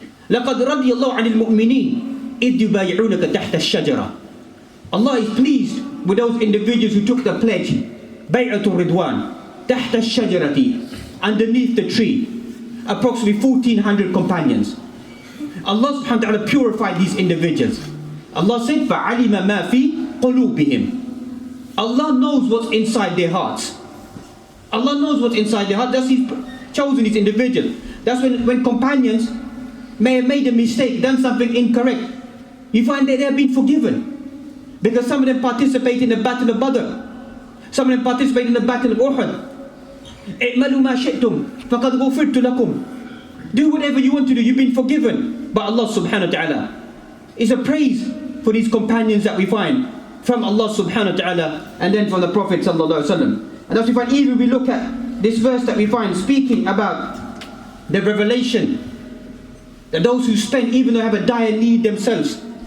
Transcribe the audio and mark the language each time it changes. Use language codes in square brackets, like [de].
[ar] لَقَدْ رَضِيَ اللَّهُ عَنِ الْمُؤْمِنِينَ إِذْ يُبَايِعُونَكَ تَحْتَ الشَّجَرَةِ. [en] Allah is pleased with those individuals who took the pledge, [ar] بَيْعَةُ الرِّضْوَانِ تَحْتَ الشَّجَرَةِ, [en] underneath the tree, approximately 1,400 companions. Allah subhanahu wa ta'ala purified these individuals. Allah said, [ar] فَعَلِمَ مَا فِي قُلُوبِهِمْ. [en] Allah knows what's inside their hearts. Allah knows what's inside their heart. That's He's chosen these individuals. That's when companions may have made a mistake, done something incorrect, you find that they have been forgiven. Because some of them participate in the battle of Badr. Some of them participate in the battle of Uhud. [ar] اعملوا ما شئتم فقد غفرت لكم. [en] Do whatever you want to do, you've been forgiven by Allah subhanahu wa ta'ala. It's a praise for these companions that we find from Allah subhanahu wa ta'ala and then from the Prophet sallallahu alaihi wasallam. And as we find, even we look at this verse that we find speaking about the revelation that those who spend, even though they have a dire need themselves.